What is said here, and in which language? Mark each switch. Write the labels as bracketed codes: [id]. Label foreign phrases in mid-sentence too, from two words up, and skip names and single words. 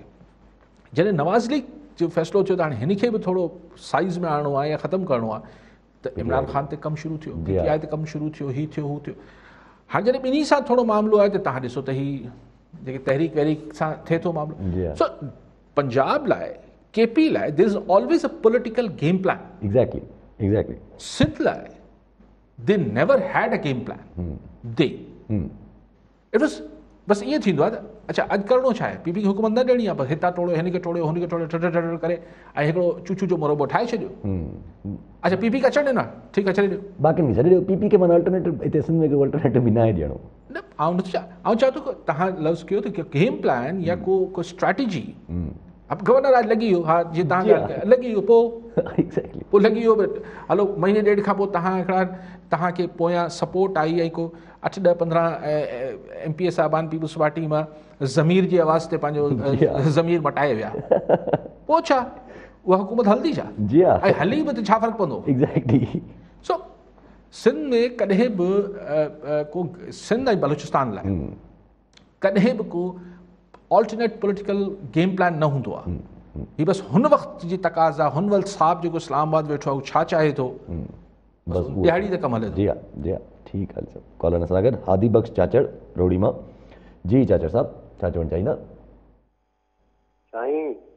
[sd] जॾहिं नवाज़ लीग जो फ़ैसिलो थियो त हाणे हिन खे बि थोरो साइज़ में आणणो आहे या ख़तमु करिणो आहे, त इमरान ख़ान ते कमु शुरू थियो, PTI ते कमु शुरू थियो, हीउ थियो हू थियो। हाणे जॾहिं ॿिन्ही सां थोरो मामिलो आहे त तव्हां ॾिसो त हीउ जेके तहरीक वहरीक सां थिए थो मामिलो, सो पंजाब लाइ KP लाइ [en] there is always a political game plan. [sd] एग्जैक्टली सिंध लाइ [en] they never had a game plan, they it was [sd] बसि ईअं थींदो आहे त अच्छा अॼु करिणो छा आहे, PP खे हुकूमत न ॾियणी आहे, बसि हितां टोड़ो हिन खे टोड़ियो हुन खे टोड़ियो ठटर करे ऐं हिकिड़ो चूचू जो मुरबो ठाहे छॾियो। अच्छा पीपी खे अचणु ॾिनो आहे, ठीकु आहे छॾे ॾियो। बाक़ी छॾे ॾियो, पीपी खे माना अल्टरनेटिव हिते सिंध में कोई अल्टरनेटिव बि न आहे ॾियणो। न आउं नथो चाहियां, आउं चाहियां थो की तव्हां लफ़्ज़ कयो त [en] game plan [sd] या को स्ट्रैटेजी। अब गवर्नर आज लॻी वियो, हा जीअं तव्हां लॻी वियो, पोइ लॻी वियो हलो महीने ॾेढ खां पोइ तव्हांखे पोयां सपोर्ट आई ऐं को 8, 10, 15 MP साहिबान पीपुल्स पार्टी मां ज़मीर जी आवाज़ ते पंहिंजो ज़मीर मटाए विया, पोइ छा उहा हुकूमत हलंदी छा? ऐं हली बि त छा फ़र्क़ु पवंदो? एग्ज़ैक्टली। सो सिंध में कॾहिं बि को सिंध ऐं बलूचिस्तान लाइ कॾहिं बि को [en] alternate political game plan [sd] न हूंदो आहे। ही बसि हुन वक़्त जी तक़ाज़ा, हुन वक़्त साहब जेको इस्लामाबाद वेठो आहे उहो छा चाहे थो, दिहाड़ी त कमु हले। जी हा ठीकु आहे सर। कॉलर सां गॾु हादी बख़्श चाचड़ रोड़ी मां। जी चाचड़ साहब छा चवणु चाहींदा? साईं